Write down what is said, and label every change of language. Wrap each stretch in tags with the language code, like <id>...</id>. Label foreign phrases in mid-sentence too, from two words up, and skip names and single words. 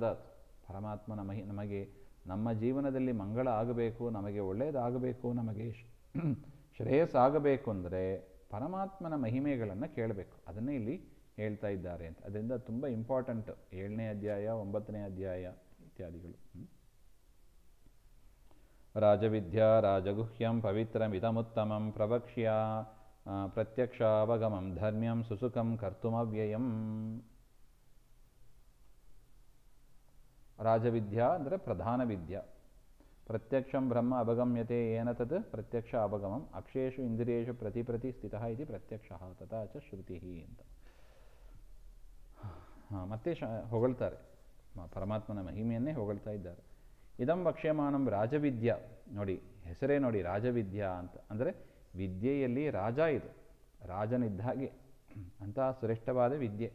<kn>ಪರಮಾತ್ಮನ ನಮಗೆ ನಮ್ಮ ಜೀವನದಲ್ಲಿ ಮಂಗಳ ಆಗಬೇಕು, ನಮಗೆ ಒಳ್ಳೆಯದಾಗಬೇಕು, ನಮಗೆ ಶ್ರೇಯಸ್ಸಾಗಬೇಕು ಅಂದರೆ ಪರಮಾತ್ಮನ ಮಹಿಮೆಗಳನ್ನು ಕೇಳಬೇಕು. ಅದನ್ನೇ ಇಲ್ಲಿ ಹೇಳ್ತಾ ಇದ್ದಾರೆ ಅಂತ. ಅದರಿಂದ ತುಂಬ ಇಂಪಾರ್ಟೆಂಟ್ 7ನೇ ಅಧ್ಯಾಯ, 9ನೇ ಅಧ್ಯಾಯ ಇತ್ಯಾದಿಗಳು.</kn> <sa>ರಾಜವಿದ್ಯಾ ರಾಜಗುಹ್ಯಂ ಪವಿತ್ರಮಿದಮುತ್ತಮಂ ಪ್ರವಕ್ಷ್ಯ ಪ್ರತ್ಯಕ್ಷಾವಗಮಂ ಧರ್ಮ್ಯಂ ಸುಸುಖಂ ಕರ್ತುಮವ್ಯಯಂ.</sa> <kn>ರಾಜವಿದ್ಯಾ ಅಂದರೆ ಪ್ರಧಾನ ವಿದ್ಯಾ.</kn> <sa>ಪ್ರತ್ಯಕ್ಷಂ ಬ್ರಹ್ಮ ಅವಗಮ್ಯತೆ ಏನ ತತ್ ಪ್ರತ್ಯಕ್ಷ ಅವಗಮಂ ಅಕ್ಷೇಷು ಇಂದ್ರಿಯೇಷು ಪ್ರತಿ ಸ್ಥಿತಃ ಇತಿ ಪ್ರತ್ಯಕ್ಷ ತಥಾ ಚ ಶ್ರುತಿ ಅಂತ.</sa> <kn>ಮತ್ತೆ ಹೊಗಳ್ತಾರೆ, ಪರಮಾತ್ಮನ ಮಹಿಮೆಯನ್ನೇ ಹೊಗಳ್ತಾ ಇದ್ದಾರೆ.</kn> <sa>ಇದಂ ವಕ್ಷ್ಯಮಾನಂ ರಾಜವಿದ್ಯಾ.</sa> <kn>ನೋಡಿ ಹೆಸರೇ ನೋಡಿ, ರಾಜವಿದ್ಯಾ ಅಂತ. ಅಂದರೆ ವಿದ್ಯೆಯಲ್ಲಿ ರಾಜ, ಇದು ರಾಜನಿದ್ದ ಹಾಗೆ ಅಂತಹ ಶ್ರೇಷ್ಠವಾದ ವಿದ್ಯೆ.</kn>